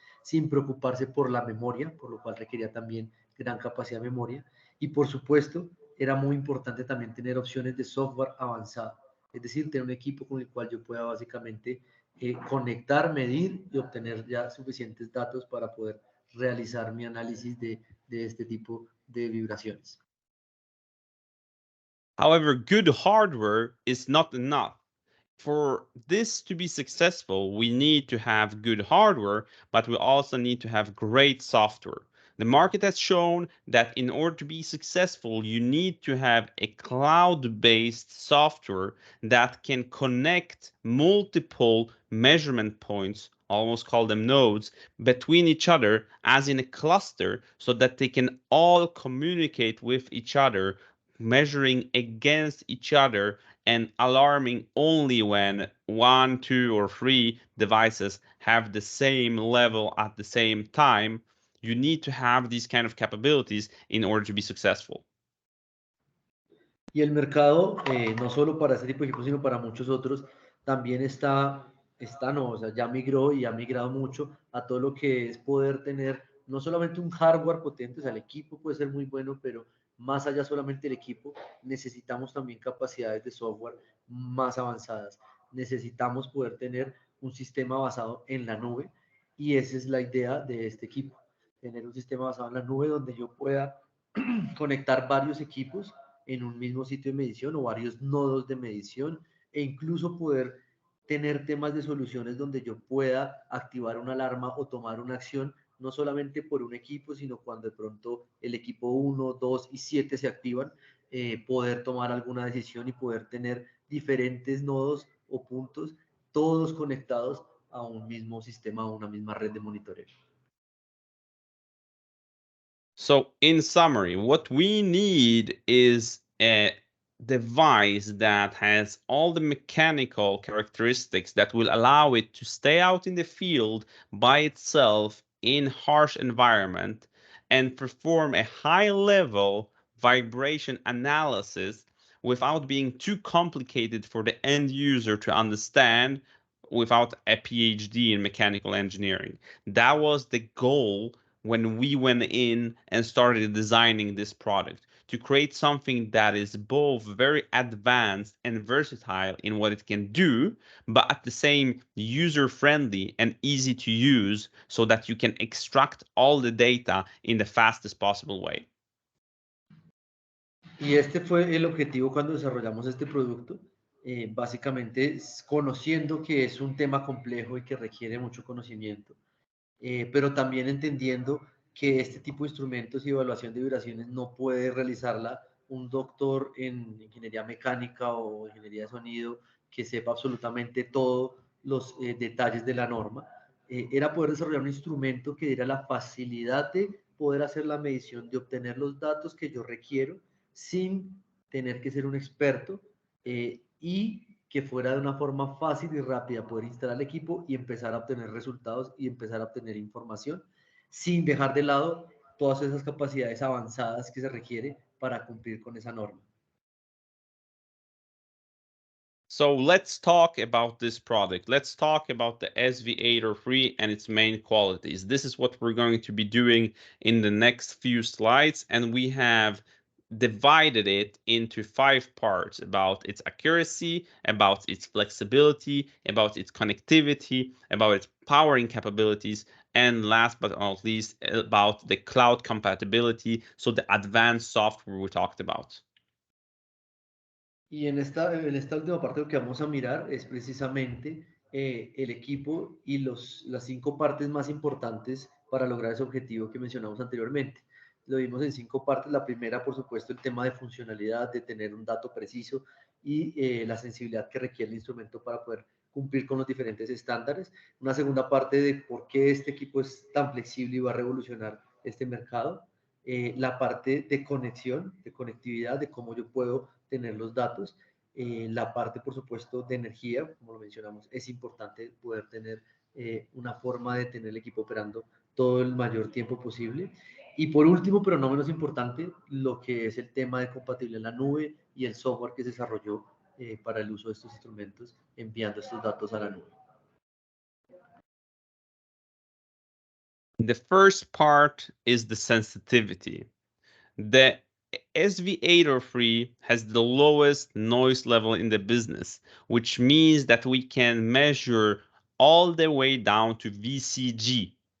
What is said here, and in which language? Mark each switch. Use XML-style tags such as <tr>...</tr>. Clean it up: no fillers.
<es>sin preocuparse por la memoria, por lo cual requería también gran capacidad de memoria, y por supuesto era muy importante también tener opciones de software avanzado, es decir, tener un equipo con el cual yo pueda básicamente conectar, medir y obtener ya suficientes datos para poder realizar mi análisis de este tipo de vibraciones.</es> <en>However, good hardware is not enough. For this to be successful, we need to have good hardware, but we also need to have great software. The market has shown that in order to be successful, you need to have a cloud-based software that can connect multiple measurement points, almost call them nodes, between each other as in a cluster so that they can all communicate with each other measuring against each other and alarming only when 1, 2, or 3 devices have the same level at the same time. You need to have these kind of capabilities in order to be successful.</en> <es>Y el mercado, no solo para este tipo de equipos, sino para muchos otros, también no, o sea, ya migró y ha migrado mucho a todo lo que es poder tener no solamente un hardware potente, o sea, el equipo puede ser muy bueno, pero más allá solamente del equipo, necesitamos también capacidades de software más avanzadas. Necesitamos poder tener un sistema basado en la nube y esa es la idea de este equipo, tener un sistema basado en la nube donde yo pueda conectar varios equipos en un mismo sitio de medición o varios nodos de medición e incluso poder tener temas de soluciones donde yo pueda activar una alarma o tomar una acción, no solamente por un equipo, sino cuando de pronto el equipo 1, 2 y 7 se activan, poder tomar alguna decisión y poder tener diferentes nodos o puntos, todos conectados a un mismo sistema, a una misma red de monitoreo.</es> <en>So in summary, what we need is a device that has all the mechanical characteristics that will allow it to stay out in the field by itself in harsh environment and perform a high level vibration analysis without being too complicated for the end user to understand without a PhD in mechanical engineering. That was the goal when we went in and started designing this product, to create something that is both very advanced and versatile in what it can do, but at the same user-friendly and easy to use so that you can extract all the data in the fastest possible way.</en> <es>Y este fue el objetivo cuando desarrollamos este producto, básicamente conociendo que es un tema complejo y que requiere mucho conocimiento, pero también entendiendo que este tipo de instrumentos y evaluación de vibraciones no puede realizarla un doctor en ingeniería mecánica o ingeniería de sonido que sepa absolutamente todos los detalles de la norma. Era poder desarrollar un instrumento que diera la facilidad de poder hacer la medición, de obtener los datos que yo requiero sin tener que ser un experto y que fuera de una forma fácil y rápida poder instalar el equipo y empezar a obtener resultados y empezar a obtener información sin dejar de lado todas esas capacidades avanzadas que se requiere para cumplir con esa norma.</es> <en>So let's talk about this product. Let's talk about the SV803 and its main qualities. This is what we're going to be doing in the next few slides, and we have divided it into 5 parts about its accuracy, about its flexibility, about its connectivity, about its powering capabilities, and last but not least, about the cloud compatibility, so the advanced software we talked about.</en> <es>Y en esta última parte lo que vamos a mirar es precisamente el equipo y las 5 partes más importantes para lograr ese objetivo que mencionamos anteriormente. Lo vimos en 5 partes. La primera, por supuesto, el tema de funcionalidad, de tener un dato preciso y la sensibilidad que requiere el instrumento para poder cumplir con los diferentes estándares. Una segunda parte de por qué este equipo es tan flexible y va a revolucionar este mercado. La parte de conexión, de conectividad, de cómo yo puedo tener los datos. La parte, por supuesto, de energía, como lo mencionamos, es importante poder tener una forma de tener el equipo operando todo el mayor tiempo posible. Y por último, pero no menos importante, lo que es el tema de compatibilidad en la nube y el software que se desarrolló para el uso de estos instrumentos, enviando estos datos a la nube.</es> <en>The first part is the sensitivity. The SV803 has the lowest noise level in the business, which means that we can measure all the way down to VCG.</en>